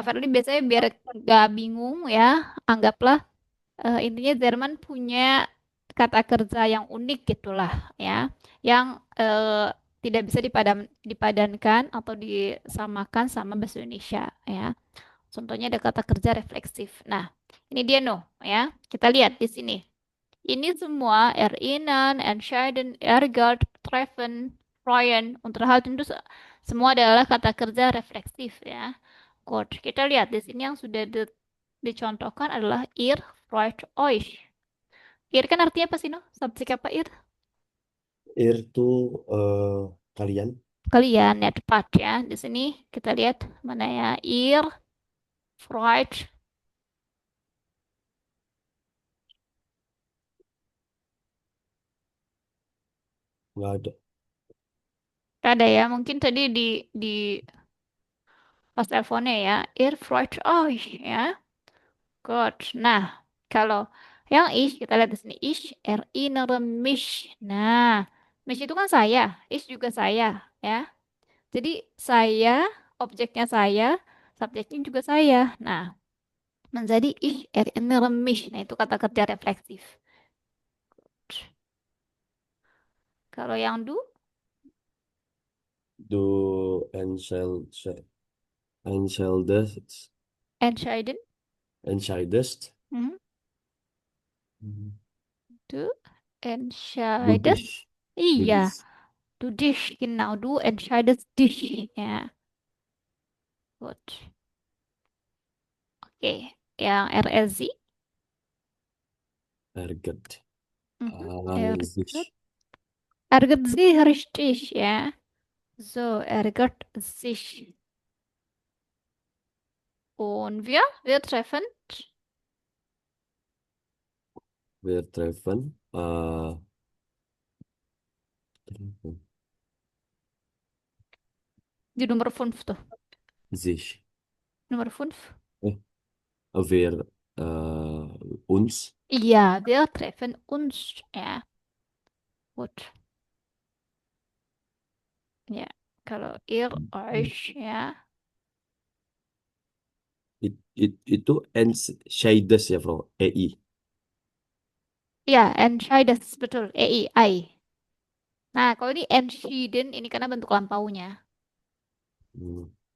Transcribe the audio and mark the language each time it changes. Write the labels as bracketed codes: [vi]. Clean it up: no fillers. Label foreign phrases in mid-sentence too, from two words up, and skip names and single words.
[id] Erli biasanya biar gak bingung, ya, anggaplah intinya Jerman punya kata kerja yang unik gitulah, ya, yang tidak bisa dipadankan atau disamakan sama bahasa Indonesia, ya. Contohnya ada kata kerja refleksif. Nah, ini dia, no, ya. Kita lihat di sini. Ini semua erinnern, entscheiden, ärgert, treffen, freuen, unterhalten itu semua adalah kata kerja refleksif, ya. Good. Kita lihat di sini yang sudah dicontohkan adalah [de] ihr freut euch. [id] Ir kan artinya apa sih, no? Subjek apa ir? Ir tuh kalian. Kalian, ya, tepat, ya. Di sini kita lihat mana ya, [de] ihr freut. [id] Nggak ada. Ada, ya, mungkin tadi di pas teleponnya, ya. [de] Ihr freut euch, [id] ya. Good. Nah, kalau yang ich, kita lihat di sini. [de] Ich erinnere mich. [id] Nah, mich itu kan saya. Ich juga saya, ya. Jadi saya, objeknya saya, subjeknya juga saya. Nah, menjadi [de] ich erinnere mich. [id] Nah, itu kata kerja refleksif. Kalau yang do, [de] Do entscheidest, entscheiden. entscheidest, Mhm. Mhm. Du Du entscheidest. dich, du [id] Iya, [de] dich. du dich, genau. Du entscheidest dich. Ya, gut. [id] Oke, yang RSI. [de] Erget, Mhm. sich, Erget. Erget sich richtig, ya. So, erget sich. Und wir treffen. wir treffen, treffen [id] Di nomor 5 tuh. [de] sich. [id] Nomor 5. [de] Eh, wir, uns, Iya, wir treffen uns. Ya, gut. [id] Ya, kalau [de] ihr euch, [id] ya. itu entscheidest ya, Bro, EI. Ya, entscheidet, betul. EI. Nah, kalau ini entschieden, ini karena bentuk lampaunya. Hmm.